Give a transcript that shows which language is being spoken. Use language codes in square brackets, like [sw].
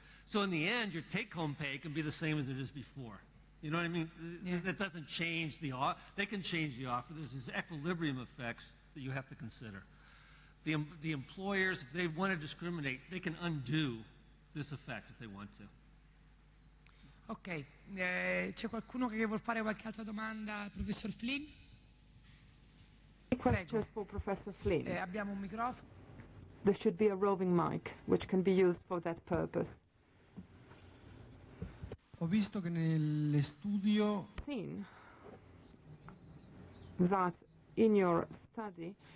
[en] So in the end, your take-home pay can be the same as it is before. You know what I mean? Yeah. That doesn't change the offer. They can change the offer. There's these equilibrium effects that you have to consider. The employers, if they want to discriminate, they can undo this effect if they want to. [it] Ok, c'è qualcuno che vuol fare qualche altra domanda al professor Flynn? [en] Questions for Professor Flynn. [it] Abbiamo un microfono. [en] There should be a roving mic, which can be used for that purpose. [it] Ho visto che nel studio [en] seen that in your study